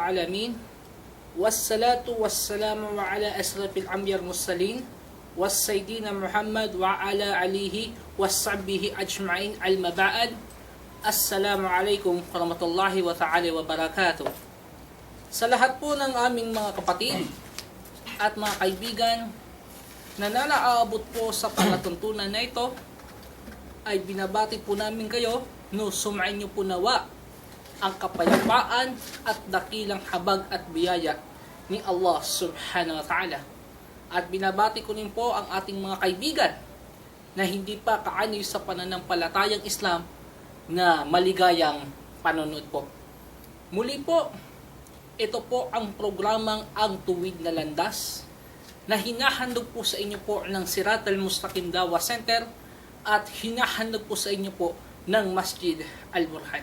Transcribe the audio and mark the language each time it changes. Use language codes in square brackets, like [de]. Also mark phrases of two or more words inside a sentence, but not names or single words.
[ar] العالمين والصلاة والسلام على أشرف الأنبياء المرسلين والسيدنا محمد وعلى آله وصحبه أجمعين المبعد السلام عليكم ورحمة الله تعالى وبركاته. [tl] Sa lahat po ng aming mga kapatid at mga kaibigan na nalaabot po sa palatuntunan na ito, ay binabati po namin kayo no sumain niyo po nawa ang kapayapaan at dakilang habag at biyaya ni Allah [ar] سبحانه وتعالى. [tl] At binabati ko rin po ang ating mga kaibigan na hindi pa kaanyo sa pananampalatayang Islam na maligayang panonood po. Muli po, ito po ang programang Ang Tuwid na Landas na hinahandog po sa inyo po ng Sirat al-Mustaqim Dawah Center at hinahandog po sa inyo po ng Masjid Al-Burhan.